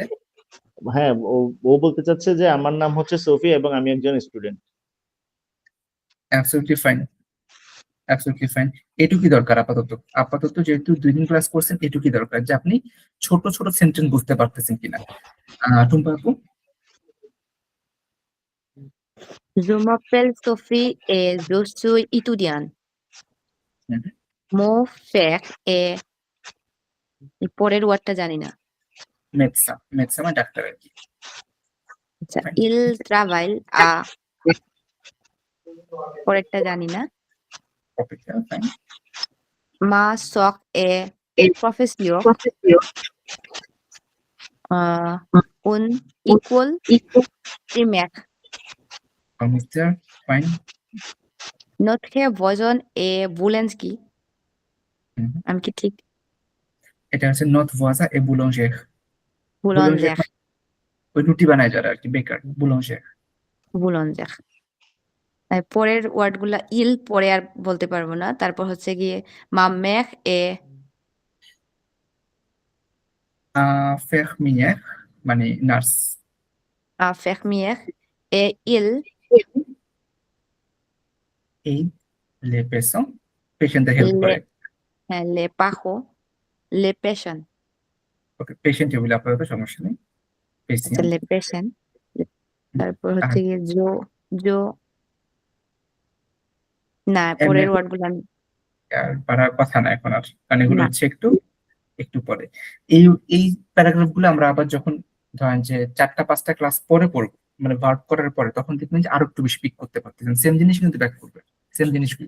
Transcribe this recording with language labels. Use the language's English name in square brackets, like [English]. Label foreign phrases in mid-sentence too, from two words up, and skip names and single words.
[Bangla] হ্যাঁ, ও বলতে চাচ্ছে যে আমার নাম হচ্ছে সোফি এবং আমি একজন স্টুডেন্ট। [English] absolutely fine. [Bangla] এটুকুই দরকার আপাতত যেহেতু 2 দিন ক্লাস করছেন, এটুকুই দরকার যে আপনি ছোট ছোট সেন্টেন্স বুঝতে পারতেছেন কিনা। টুম্পা আপু? [French] Je m'appelle Sophie et je suis étudiante. হুম, Mon frère est [Bangla] এই পরের ওয়ার্ডটা জানি না। মেডসা মানে ডাক্তার আর কি। আচ্ছা, Fine. [French] il travaille à [Bangla] পরেরটা জানি না। অপেক্ষা, ফাইন। [French] Ma sœur est professeure en école primaire. [Bangla] মিস্টার, ফাইন। [French] Notre voisin est Boulansky. [Bangla] আমি কি ঠিক? এটা হচ্ছে নর্থ ভয়েসা এ বুলঞ্জের। Boulanger. ওই রুটি বানায় যারা আর কি, বেকার, বুলঞ্জের। Boulanger. পরের ওয়ার্ডগুলা ইল পরে আর বলতে পারবো না। তারপর হচ্ছে গিয়ে [French] ma mère est [Bangla] ফেরমিয়ার মানে নার্স। [French] infirmière et il [Bangla] এই লে পেশন, পেশেন্টদের হেল্প করে। [French] les parents les patients. [Bangla] ওকে, পেশেন্ট বলে আপাতত সমস্যা নেই। আচ্ছা, পেশেন্ট। [French] les patients. [Bangla] তারপর হচ্ছে গিয়ে জো না, পরের ওয়ার্ডগুলো আমি আর পারার কথা না এখন আর, কারণ এগুলো না। হচ্ছে একটু পরে। এই এই প্যারাগ্রাফ গুলো আমরা আবার যখন ধরেন যে 4টা-5টা ক্লাস পরে পড়বো, মানে ভার্ব করার পরে, তখন দেখবেন যে আরো একটু বেশি পিক করতে পারতেছেন, সেম জিনিস কিন্তু ব্যাক করবে, সেম জিনিসগুলো।